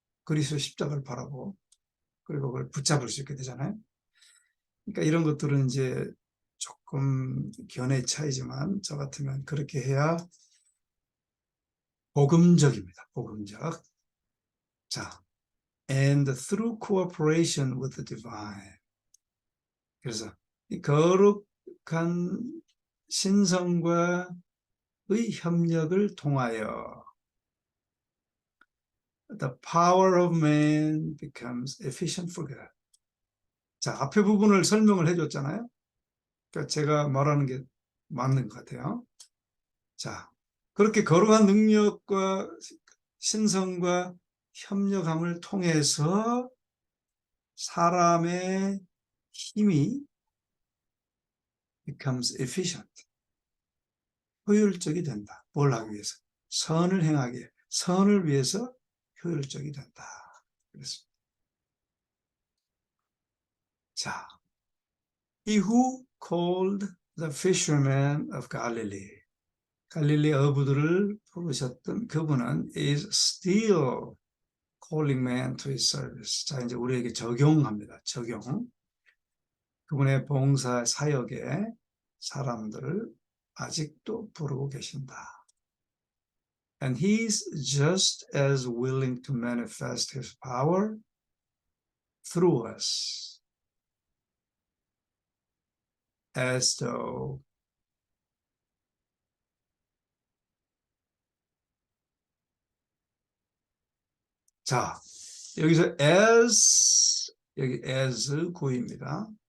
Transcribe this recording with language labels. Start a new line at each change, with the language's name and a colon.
Korean: 그리스도 십자가를 바라보고 그리고 그걸 붙잡을 수 있게 되잖아요. 그러니까 이런 것들은 이제 조금 견해 차이지만 저 같으면 그렇게 해야 복음적입니다. 복음적. 자,
English: and through cooperation with the divine.
Korean: 그래서 이 거룩한 신성과의 협력을 통하여
English: the power of man becomes efficient for God.
Korean: 자, 앞에 부분을 설명을 해줬잖아요. 그러니까 제가 말하는 게 맞는 것 같아요. 자, 그렇게 거룩한 능력과 신성과 협력함을 통해서 사람의 힘이
English: becomes efficient.
Korean: 효율적이 된다. 뭘 하기 위해서? 선을 행하기, 선을 위해서 효율적이 된다. 그렇습니다.
English: 자, he who called the fishermen of Galilee.
Korean: 갈릴리 어부들을 부르셨던 그분은
English: is still calling man to his service.
Korean: 자, 이제 우리에게 적용합니다. 적용. 그분의 봉사 사역에 사람들을 아직도 부르고 계신다.
English: And he's just as willing to manifest his power through us as though
Korean: 자, 여기서 as 여기 as 구입니다.